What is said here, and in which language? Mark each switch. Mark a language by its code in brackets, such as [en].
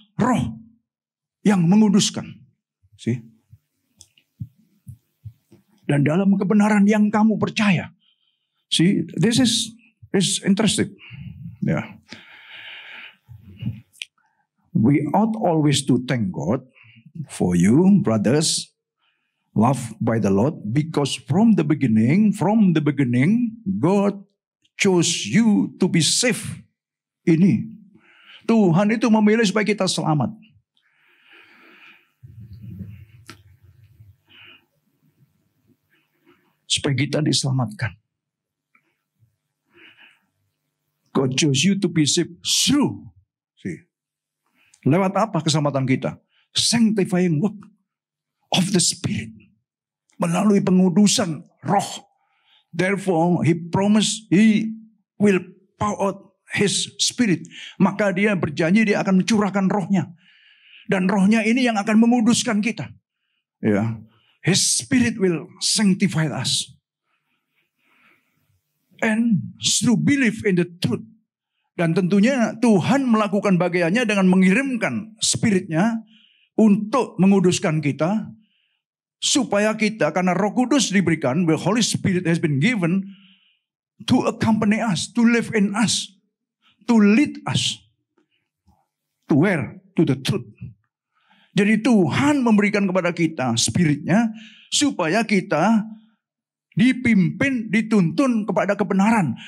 [id] Roh yang menguduskan. See? Dan dalam kebenaran yang kamu percaya. [en] See, this is interesting. Yeah. We ought always to thank God for you, brothers, loved by the Lord, because from the beginning, God chose you to be saved. [id] Ini, Tuhan itu memilih supaya kita selamat. Supaya kita diselamatkan. [en] God chose you to be saved through. [id] See. Lewat apa keselamatan kita? [en] Sanctifying work of the Spirit. [id] Melalui pengudusan roh. [en] Therefore, He promised He will pour out His Spirit. [id] Maka Dia berjanji Dia akan mencurahkan rohnya. Dan rohnya ini yang akan menguduskan kita. Ya. [en] His Spirit will sanctify us. And through belief in the truth. [id] Dan tentunya Tuhan melakukan bagiannya dengan mengirimkan Spirit-Nya untuk menguduskan kita. Supaya kita, karena Roh Kudus diberikan, [en] the Holy Spirit has been given to accompany us, to live in us, to lead us. To where? To the truth. [id] Jadi Tuhan memberikan kepada kita Spirit-Nya supaya kita dipimpin, dituntun kepada kebenaran.